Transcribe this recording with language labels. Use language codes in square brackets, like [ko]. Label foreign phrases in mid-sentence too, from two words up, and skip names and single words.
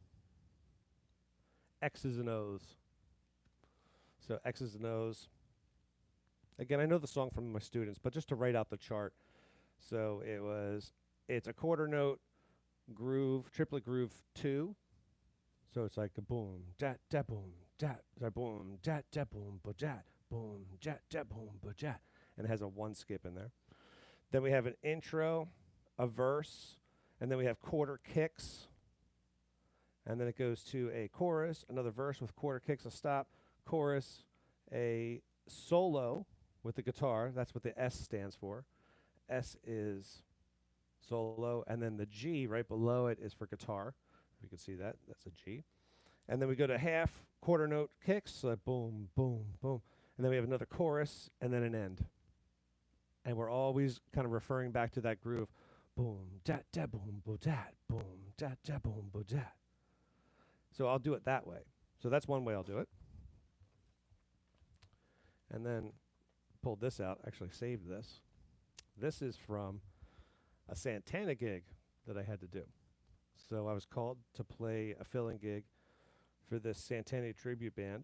[en] X's and O's. So X's and O's. Again, I know the song from my students, but just to write out the chart. So it's a quarter note groove, triplet groove 2. So it's like a boom, jat, jat, boom, jat, boom, jat, jat, boom, ba jat, boom, jat, jat, boom, ba jat. And it has a 1 skip in there. Then we have an intro, a verse, and then we have quarter kicks. And then it goes to a chorus, another verse with quarter kicks, a stop, chorus, a solo with the guitar. That's what the S stands for. S is solo, and then the G right below it is for guitar. You can see that. That's a G. And then we go to half quarter note kicks, so boom, boom, boom. And then we have another chorus, and then an end. And we're always kind of referring back to that groove. Boom, jat, jat, boom, bo, jat, boom, jat, jat, boom, bo, jat. So I'll do it that way. So that's one way I'll do it. And then pulled this out, actually saved this. This is from a Santana gig that I had to do. So I was called to play a fill-in gig for this Santana tribute band.